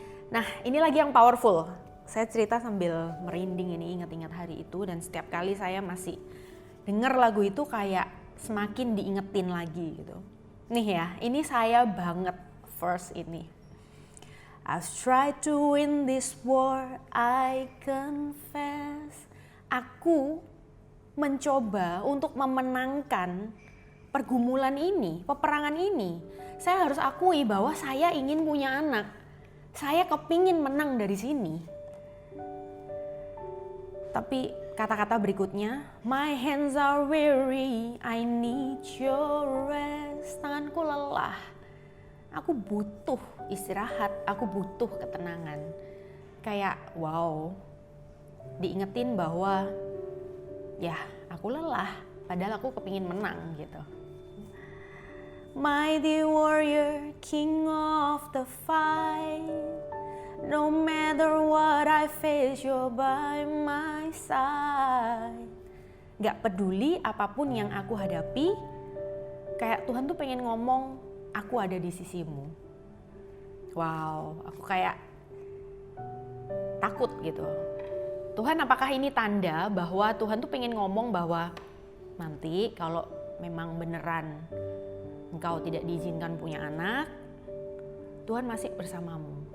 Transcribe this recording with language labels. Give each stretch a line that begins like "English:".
Indonesian: Nah, ini lagi yang powerful. Saya cerita sambil merinding ini, ingat-ingat hari itu, dan setiap kali saya masih dengar lagu itu kayak semakin diingetin lagi gitu. Nih ya, ini saya banget verse ini.
English: I've tried to win this war, I confess.
Indonesian: Aku mencoba untuk memenangkan pergumulan ini, peperangan ini. Saya harus akui bahwa saya ingin punya anak. Saya kepingin menang dari sini. Tapi kata-kata berikutnya,
English: my hands are weary, I need your rest.
Indonesian: Tanganku lelah, aku butuh istirahat, aku butuh ketenangan. Kayak wow, diingetin bahwa ya aku lelah, padahal aku kepingin menang gitu.
English: Mighty warrior, king of the fight, no matter what I face, you're by my side.
Indonesian: Gak peduli apapun yang aku hadapi, kayak Tuhan tuh pengen ngomong, aku ada di sisimu. Wow, aku kayak takut gitu. Tuhan, apakah ini tanda bahwa Tuhan tuh pengen ngomong bahwa nanti kalau memang beneran engkau tidak diizinkan punya anak, Tuhan masih bersamamu.